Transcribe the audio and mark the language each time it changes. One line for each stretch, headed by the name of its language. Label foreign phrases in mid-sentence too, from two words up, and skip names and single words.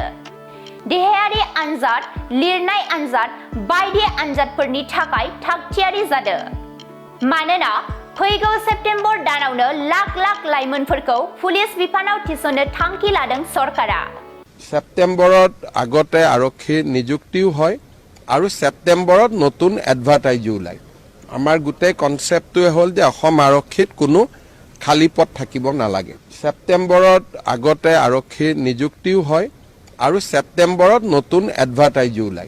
Bodo: देहायारि आनजाद, लिरनाय आनजाद बायदि आनजादफोरनि थाखाय थागथियारि जादो। मानोना फैगौ सेप्तेम्बर दानावनो लाख लाख लाइमोनफोरखौ पुलिस बिफानाव थिसननो थांखि लादों सरकारा।
Assamese: सेप्टेम्बरत আগতে আৰক্ষী নিযুক্তিও হয় আৰু সেপ্টেম্বৰত নতুন এডভাৰটাইজো ওলায়। আমাৰ গোটেই কনসেপ্টটোৱে হ'ল যে অসম আৰক্ষীত কোনো খালী পদ থাকিব নালাগে। সেপ্টেম্বৰত আগতে আৰক্ষী নিযুক্তিও হয় আৰু সেপ্টেম্বৰত নতুন এডভাৰটাইজো ওলায়।